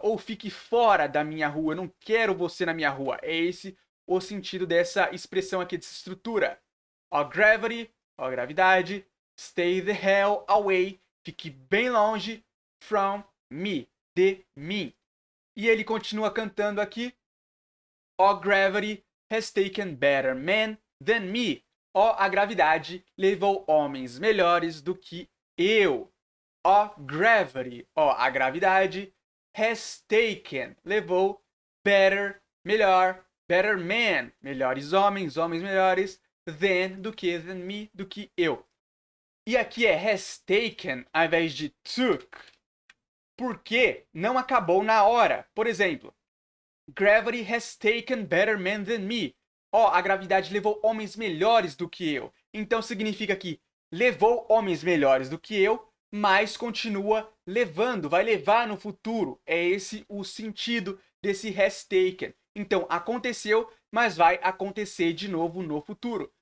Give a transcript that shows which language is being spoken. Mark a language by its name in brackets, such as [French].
[Portuguese] Ou fique fora da minha rua. Eu não quero você na minha rua. É esse o sentido dessa expressão aqui, dessa estrutura. Ó gravity, ó gravidade. [English] Stay the hell away. [Portuguese] Fique bem longe [English] from me. [Portuguese] De mim. E ele continua cantando aqui. [English] Oh, gravity has taken better men than me. [Portuguese] Oh, a gravidade levou homens melhores do que eu. [English] Oh, gravity. [Portuguese] Oh, a gravidade [English] has taken. [Portuguese] Levou better, melhor. [English] Better men. [Portuguese] Melhores homens, homens melhores. Than, do que, [English] than me, [Portuguese] do que eu. E aqui é [English] has taken [Portuguese] ao invés de took. Porque não acabou na hora. Por exemplo, [English] gravity has taken better men than me. [Portuguese] Ó, a gravidade levou homens melhores do que eu. Então significa que levou homens melhores do que eu, mas continua levando, vai levar no futuro. É esse o sentido desse [English] has taken. [Portuguese] Então aconteceu, mas vai acontecer de novo no futuro.